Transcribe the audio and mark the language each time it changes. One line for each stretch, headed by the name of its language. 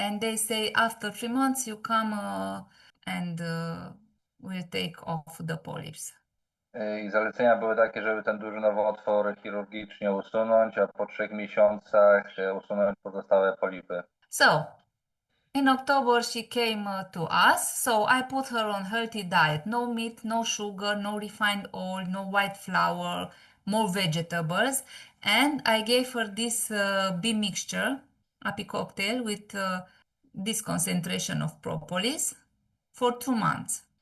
English: And they say after 3 months you come and we'll take off the polyps.
Polish: I zalecenia były takie, żeby ten duży nowotwór chirurgicznie usunąć, a po 3 miesiącach usunąć pozostałe polipy.
English: So in October she came to us, so I put her on healthy diet. No meat, no sugar, no refined oil, no white flour, more vegetables. And I gave her this bee mixture, happy cocktail with this concentration of propolis for 2 months.